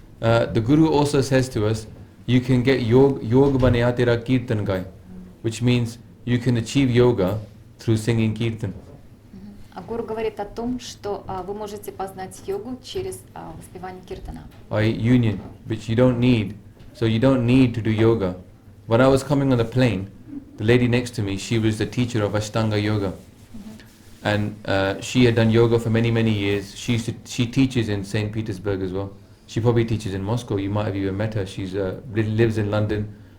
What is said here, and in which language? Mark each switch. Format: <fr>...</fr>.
<en>The Guru also says to us, you can get yoga</en> <pa>banaya tera kirtan gai,</pa> <en>which means you can achieve yoga through singing kirtan.</en> <ru>Гуру говорит о том, что вы можете познать йогу через воспевание киртана.</ru> <en>Union, which you don't need. So you don't need to do yoga. When I was coming on the plane, the lady next to me, she was the teacher of Ashtanga yoga. And she had done yoga for many, many years. She teaches in St. Petersburg as well. She probably teaches in Moscow. You might have even met her. She's lives in London.</en>